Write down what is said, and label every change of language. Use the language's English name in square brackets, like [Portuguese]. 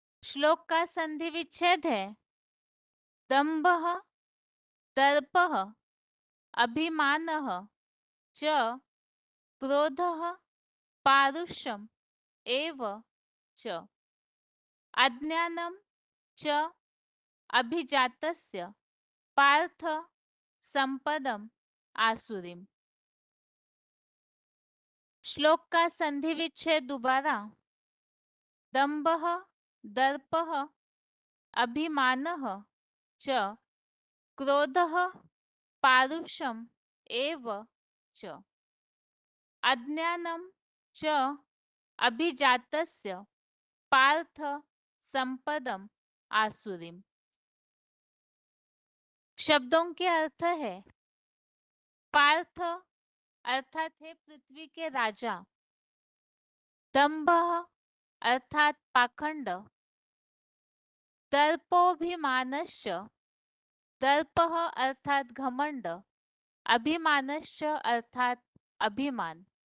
[Hindi] श्लोक का संधि विच्छेद है [Sanskrit] दंभः दर्पः अभिमानः च क्रोधः पारुष्यम एव च अज्ञानं च अभिजातस्य पार्थ संपदम आसुरीम। [Hindi] श्लोक का संधि विच्छेद दोबारा। [Sanskrit] दंभः दर्पः अभिमानः च क्रोधः पारुष्यम एव च अज्ञानं च अभिजातस्य पार्थ संपदम आसुरीम। [Hindi] शब्दों के अर्थ है पार्थ अर्थात है पृथ्वी के राजा, दंभ अर्थात पाखंड, दर्पोभिमानश्च दर्पः अर्थात घमंड, अभिमानश्च अर्थात अभिमान,